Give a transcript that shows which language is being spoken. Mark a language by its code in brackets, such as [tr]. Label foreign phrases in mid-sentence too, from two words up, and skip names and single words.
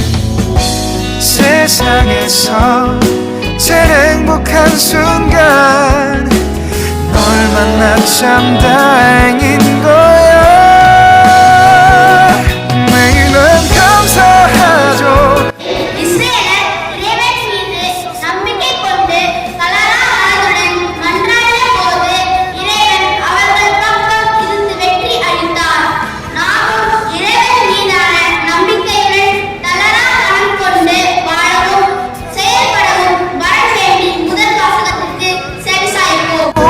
[ko] 세상에서 제일 행복한 순간 널 만나 참 다행인 거야. 매일은 감사하죠. [ta] இஸ்ரவேலர் இறைவன் மீது நம்பிக்கை கொண்டு தளராதவருடன் மன்றாடிய போது இறைவன் அவர்கள் பக்கம் இருந்து வெற்றி அளித்தார். நாமும் இறைவன் மீதான நம்பிக்கையுடன் தளரா மனம் கொண்டு வாழவும் செயல்படவும் வர வேண்டி முதல் வாசகத்திற்கு செவிசாய்ப்போம்.